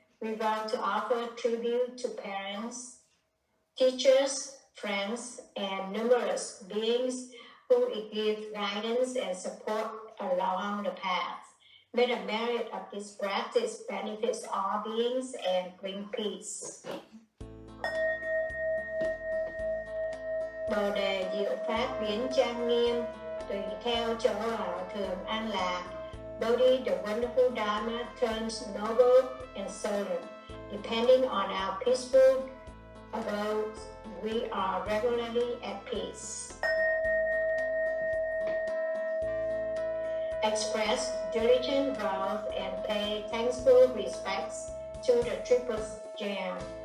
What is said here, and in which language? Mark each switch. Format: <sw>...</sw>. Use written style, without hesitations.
<en>We vow to offer tribute to parents, teachers, friends, and numerous beings who give guidance and support along the path. May the merit of this practice benefits all beings and bring peace.</en> <vi>Bồ đề diệu pháp biến trang nghiêm, tùy theo chỗ ở thường an lạc.</vi> <en>Bodhi, the wonderful Dharma, turns noble and solemn. Depending on our peaceful abodes, we are regularly at peace. Express diligent growth and pay thankful respects to the triple gem.</en>